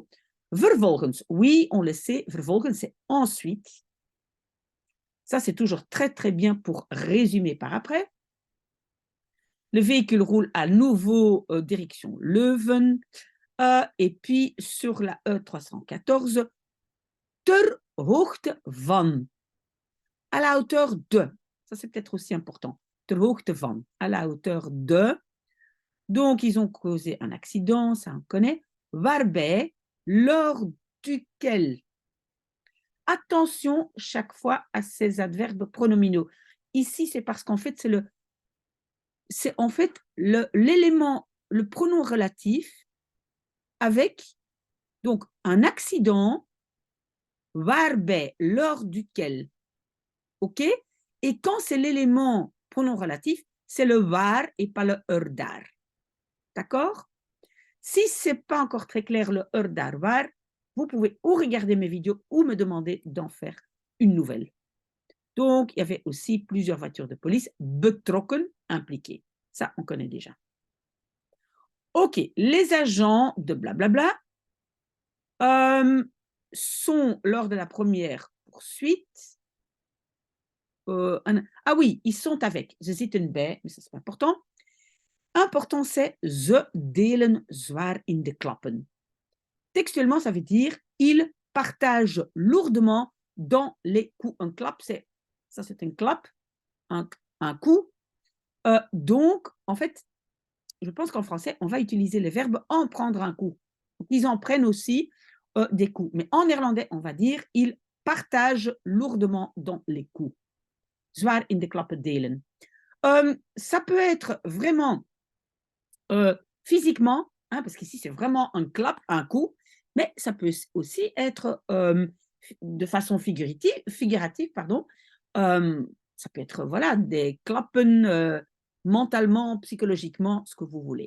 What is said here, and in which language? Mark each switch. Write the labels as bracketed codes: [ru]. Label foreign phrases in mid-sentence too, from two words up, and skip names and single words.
[fr] Vervolgens, oui, on le sait, vervolgens, c'est ensuite. Ça, c'est toujours très, très bien pour résumer par après. Le véhicule roule à nouveau direction Leuven. Et puis, sur la E314, [nl] ter hoogte van. [fr] À la hauteur de. Ça, c'est peut-être aussi important. [nl] Ter hoogte van. [fr] À la hauteur de. Donc, ils ont causé un accident, ça on connaît. Waarbij, lors duquel. Attention chaque fois à ces adverbes pronominaux. Ici, c'est parce qu'en fait, c'est en fait l'élément, le pronom relatif avec donc un accident, waarbij, lors duquel. OK? Et quand c'est l'élément pronom relatif, c'est le waar et pas le daar. D'accord? Si ce n'est pas encore très clair le [nl] daar waar, [fr] vous pouvez ou regarder mes vidéos ou me demander d'en faire une nouvelle. Donc, il y avait aussi plusieurs voitures de police betrokken, impliquées. Ça, on connaît déjà. OK, les agents de blablabla sont lors de la première poursuite. Ah oui, ils sont avec. [nl] Ze zitten bij, [fr] mais ça, c'est pas important. Important, c'est [nl] ze delen zwaar in de klappen. [fr] Textuellement, ça veut dire ils partagent lourdement dans les coups. Un clap, ça c'est un clap, un coup. Donc, en fait, je pense qu'en français, on va utiliser le verbe en prendre un coup. Donc, ils en prennent aussi des coups. Mais en néerlandais, on va dire ils partagent lourdement dans les coups. [nl] Zwaar in de klappen delen. [fr] Ça peut être vraiment physiquement, hein, parce qu'ici c'est vraiment un clap, un coup, mais ça peut aussi être de façon figurative, pardon. Ça peut être voilà, des klappen mentalement, psychologiquement, ce que vous voulez.